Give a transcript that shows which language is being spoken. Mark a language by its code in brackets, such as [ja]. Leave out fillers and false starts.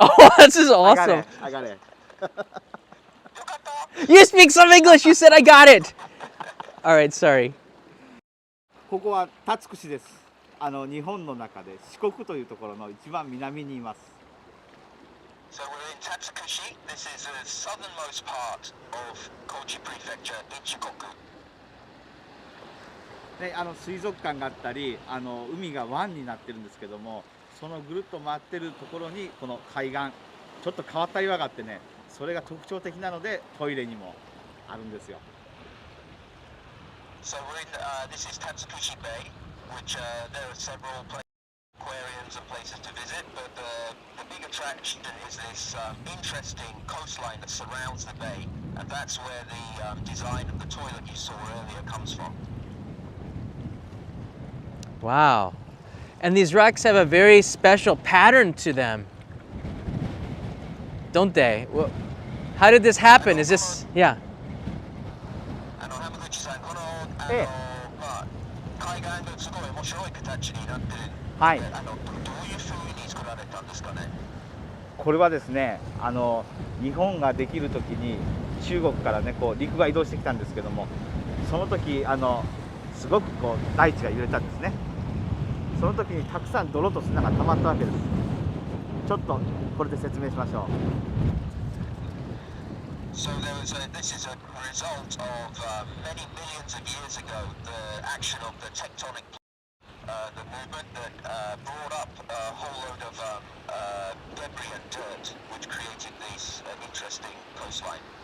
[en] Oh, this is awesome. I got it. You speak some English. You said I got it. All right, sorry. [ja] ここは辰串です。日本の中で四国というところの一番南にいます。 [en] So we're in Tatsukushi. This is the southernmost part of Kochi Prefecture in Shikoku. [ja] で、水族館があったり、海が湾になってるんですけども、そのぐるっと回ってるところにこの海岸、ちょっと変わった岩があってね、それが特徴的なのでトイレにもあるんですよ。 [en] So we're in, this is Tatsukushi Bay, which there are several aquariums and places to visit, but the big attraction is this interesting coastline that surrounds the bay, and that's where the design of the toilet you saw earlier comes from. Wow. And these rocks have a very special pattern to them, don't they? Well, how did this happen? Is this, yeah. [ja] 浜口さん、このええ、海岸がすごい面白い形になってる。はい。どういう風に作られたんですかね。これはですね、日本ができるときに中国からね、こう陸が移動してきたんですけども、その時すごくこう大地が揺れたんですね。その時にたくさん泥と砂が溜まったわけです。ちょっとこれで説明しましょう。 [en] So this is a result of many millions of years ago, the action of the tectonic the movement that brought up a whole load of debris and dirt, which created this interesting coastline.